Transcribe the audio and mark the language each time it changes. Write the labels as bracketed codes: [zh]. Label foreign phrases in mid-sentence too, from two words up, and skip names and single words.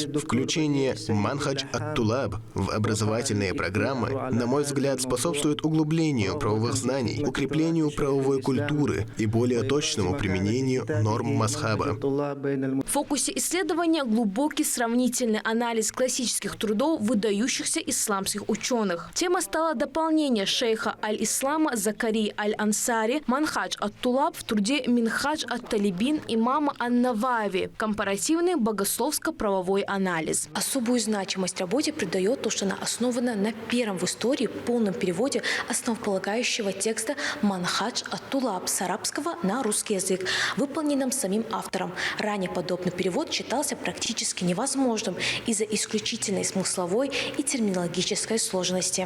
[ru] Включение «Манхадж ат-Тулаб» в образовательные программы, на мой взгляд, способствует углублению правовых знаний, укреплению правовой культуры и более точному применению норм мазхаба. В фокусе исследования глубокий сравнительный анализ классических трудов выдающихся исламских ученых. Тема стала дополнение шейха Аль-Ислама Закарии Аль-Ансари «Манхадж ат-Тулаб» в труде «Минхадж от-Талибин» имама Ан-Навави. Компаративный богословско-правовой анализ. Особую значимость работе придает то, что она основана на первом в истории полном переводе основополагающего текста «Манхадж ат-Тулаб» с арабского на русский язык, выполненным самим автором. Ранее подобный перевод считался практически невозможным из-за исключительной смысловой и терминологической сложности.